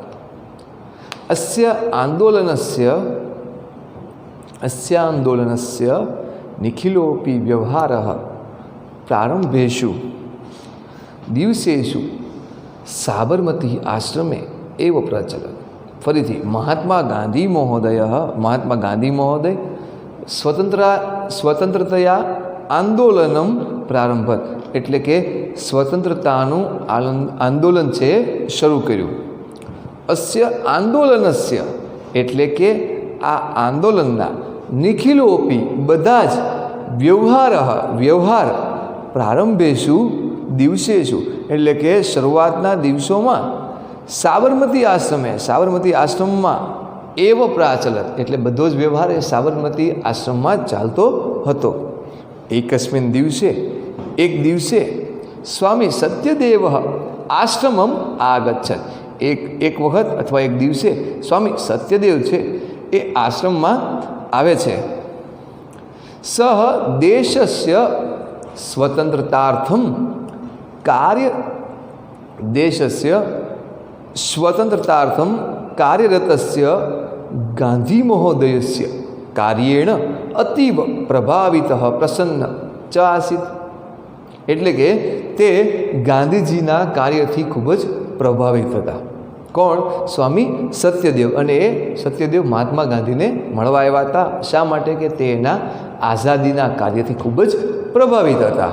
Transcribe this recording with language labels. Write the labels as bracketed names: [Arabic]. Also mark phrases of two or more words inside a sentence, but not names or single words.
[Sanskrit] अस्य आंदोलनस्य निखिलोपि व्यवहारः प्रारंभेषु दिवसेषु साबरमती आश्रमे एव प्रचलत्। फरीथी महात्मा गांधी महोदय स्वतंत्रतया आंदोलनं प्रारंभत [Gujarati] એટલે કે સ્વતંત્રતાનું આંદોલન છે શરૂ કર્યું। [Sanskrit] અસ્ય આંદોલનસ્ય [Gujarati] એટલે કે આ આંદોલનના નિખિલોપી બધા જ વ્યવહાર [Sanskrit] પ્રારંભેષુ દિવસેષુ [Gujarati] એટલે કે શરૂઆતના દિવસોમાં સાબરમતી આશ્રમમાં [Sanskrit] એવ પ્રાચલત [Gujarati] એટલે બધો જ વ્યવહાર એ સાબરમતી આશ્રમમાં જ ચાલતો હતો। [Sanskrit] એકસ્મિન દિવસે एक दिवसे स्वामी सत्यदेव आश्रमम आगच्छत। [Gujarati] એક વખત અથવા [Sanskrit] एक दिवसे [Gujarati] સ્વામી સત્યદેવ છે એ આશ્રમ માં આવે છે। [Sanskrit] सह देशस्य स्वतंत्रतार्थम कार्यरतस्य गांधी महोदयस्य कार्येण अतीव प्रभावितः प्रसन्न च आसीत्। [Gujarati] એટલે કે તે ગાંધીજીના કાર્યથી ખૂબ જ પ્રભાવિત હતા। કોણ? સ્વામી સત્યદેવ। અને એ સત્યદેવ મહાત્મા ગાંધીને મળવા આવ્યા હતા। શા માટે? કે તે એના આઝાદીના કાર્યથી ખૂબ જ પ્રભાવિત હતા।